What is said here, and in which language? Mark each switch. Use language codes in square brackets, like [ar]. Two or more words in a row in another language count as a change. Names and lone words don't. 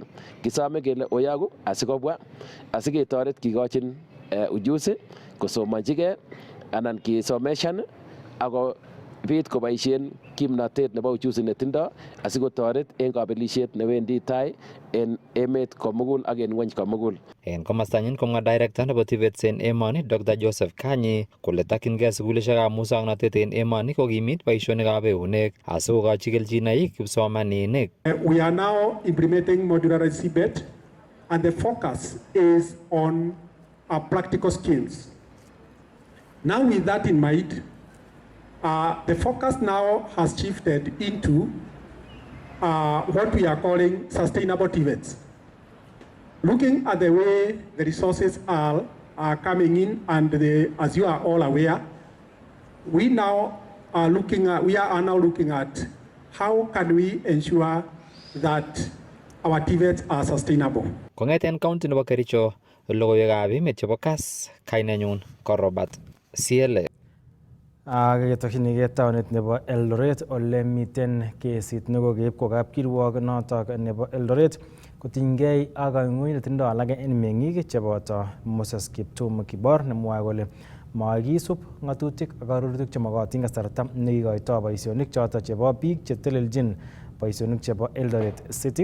[kln] Kisome kele oyogu asikobwa asiketoret kikochin ujuzi kosomonjigei anan kisomeshan ako bit koboisien kimnotet nebo ujuzi netindo asikotoret en kabelisiet newendi tai en emet komugul ak en ngwony komugul. En komostanyin komwa director nebo TVETs en emoni Dr. Joseph Kanyi kole tokyingei sukulishekab musoknotet en emoni kokimit boisionikab eunek asikokochi kelchinoik kipsomaninik. [en] We are now implementing modular Sept and the focus is on our practical skills. Now with that in mind, the focus now has shifted into what we are calling sustainable TVETs. Looking at the way the resources are coming in and as you are all aware, we are now looking at how can we ensure that our TVETs are sustainable. [kln] Kong'eten county nebo Kericho, logoiwekab emet chebo Kass, kainenyun ko Robert Siele. Ketokchinigei taonit nebo Eldoret ole miten kesit nekokeib kwa kapkirwok notok nebo Eldoret kotinygei ak kang'uny netindoi alak en meng'ik cheboto Moses Kiptum Kibor nemwoe kole makisub ng'atutik ak arorutik chemokotin kasarta nekikoitoi boisionik chotok chebo biik cheteleljin boisionik chebo Eldoret City.